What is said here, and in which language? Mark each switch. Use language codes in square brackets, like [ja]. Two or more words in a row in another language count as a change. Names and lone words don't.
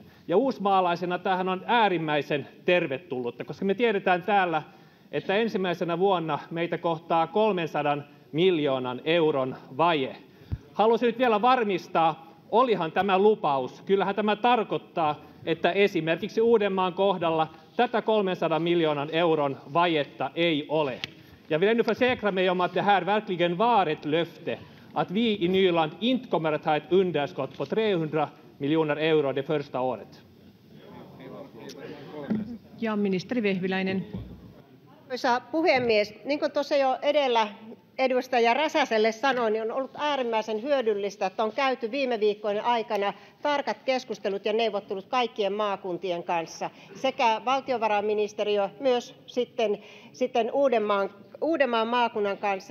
[fi] Ja uusmaalaisena tämähän on äärimmäisen tervetullutta, koska me tiedetään täällä, että ensimmäisenä vuonna meitä kohtaa 300 miljoonan euron vaje. Haluaisin nyt vielä varmistaa, olihan tämä lupaus. Kyllähän tämä tarkoittaa, että esimerkiksi Uudenmaan kohdalla tätä 300 miljoonan euron vajetta ei ole. [sv] Jag vill ännu försäkra mig om att det här verkligen var ett löfte att vi i Nyland inte kommer att ha ett underskott på 300 miljoner euro det första året. [fi] Ja ministeri Vehviläinen. Arvoisa puhemies, niin kuin tuossa jo edellä edustaja Räsäselle sanoin, niin on ollut äärimmäisen hyödyllistä, että on käyty viime viikkojen aikana tarkat keskustelut ja neuvottelut kaikkien maakuntien kanssa, sekä valtiovarainministeriö myös sitten Uudenmaan maakunnan kanssa.